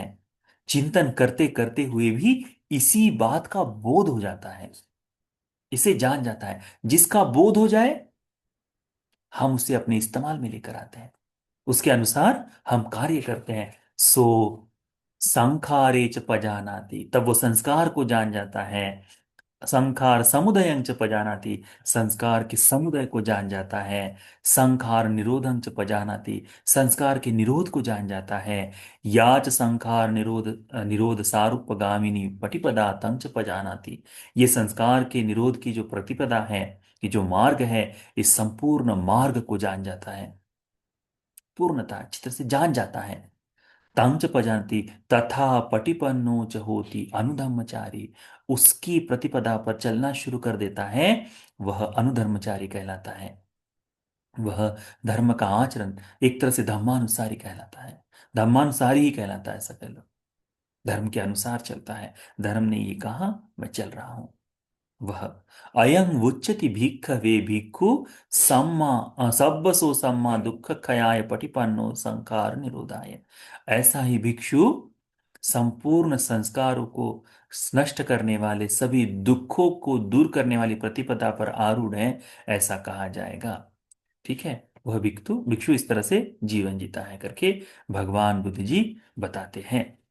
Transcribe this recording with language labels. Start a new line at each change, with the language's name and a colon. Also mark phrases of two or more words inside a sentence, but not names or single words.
Hindi: चिंतन करते करते हुए भी इसी बात का बोध हो जाता है, इसे जान जाता है। जिसका बोध हो जाए, हम उसे अपने इस्तेमाल में लेकर आते हैं, उसके अनुसार हम कार्य करते हैं।
Pali: सो संखारे च पजानाति,
Hindi: तब वो संस्कार को जान जाता है।
Pali: संखार समुदयं च पजानाति,
Hindi: संस्कार के समुदय को जान जाता है।
Pali: संखार निरोधं च पजानाति,
Hindi: संस्कार के निरोध को जान जाता है।
Pali: याच संखार निरोध निरोध सारूप्यगामिनी पटिपदा तं च पजानाति,
Hindi: ये संस्कार के निरोध की जो प्रतिपदा है, ये जो मार्ग है, इस संपूर्ण मार्ग को जान जाता है, पूर्णता अच्छी तरह से जान जाता है।
Pali: तंच पजानती, तथा पटिपन्नो च होती अनुधर्मचारी,
Hindi: उसकी प्रतिपदा पर चलना शुरू कर देता है, वह अनुधर्मचारी कहलाता है। वह धर्म का आचरण, एक तरह से धर्मानुसारी कहलाता है, धर्मानुसारी ही कहलाता है। ऐसा कह लो, धर्म के अनुसार चलता है। धर्म ने ये कहा, मैं चल रहा हूं।
Pali: वह अयं उच्यति भिक्खवे भिक्खु सम्मा सब्बसो सम्मा दुख खयाय पटिपन्नो संकार निरोधाय,
Hindi: ऐसा ही भिक्षु संपूर्ण संस्कारों को नष्ट करने वाले, सभी दुखों को दूर करने वाली प्रतिपदा पर आरूढ़ है, ऐसा कहा जाएगा। ठीक है, वह भिक्षु भिक्षु इस तरह से जीवन जीता है करके भगवान बुद्ध जी बताते हैं।